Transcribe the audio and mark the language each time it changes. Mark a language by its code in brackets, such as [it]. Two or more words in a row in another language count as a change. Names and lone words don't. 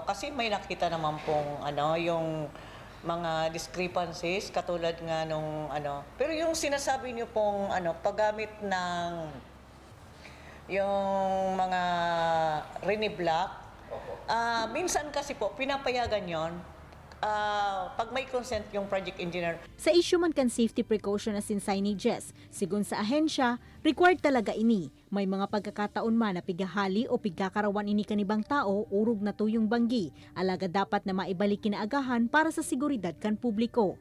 [tl] Kasi may nakita naman pong yung mga discrepancies katulad nga nung Pero yung sinasabi niyo pong paggamit ng yung mga rini-block, minsan kasi po pinapayagan yon pag may consent yung project engineer. [bik] Sa issue man kan [en] safety precaution as in signages, [bik] sigun sa ahensya, required talaga ini. May mga pagkakataon man na pigahali o pigkakarawan ini kanibang tao, urog na tuyong banggi. Alaga dapat na maibalik kinaagahan para sa seguridad kan publiko.